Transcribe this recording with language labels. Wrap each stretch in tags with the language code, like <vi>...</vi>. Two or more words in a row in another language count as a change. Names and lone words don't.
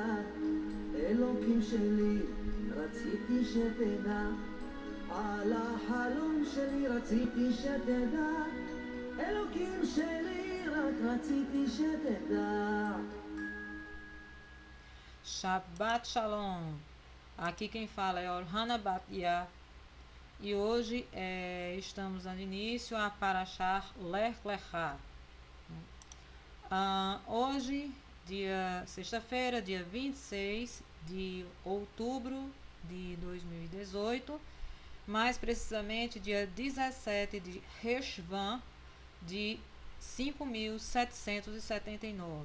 <he>אלוקים שלי, רציתי שתדע, על החלום שלי רציתי שתדע. אלוקים שלי, רק recipe שתדע. שבת שלום.</he> <pt>Aqui quem fala é Orhana Batia. E hoje estamos dando início a Parashah Lech Lechá. Hoje, sexta-feira, dia 26 de outubro de 2018, mais precisamente dia 17 de Reshvan de 5.779.</pt>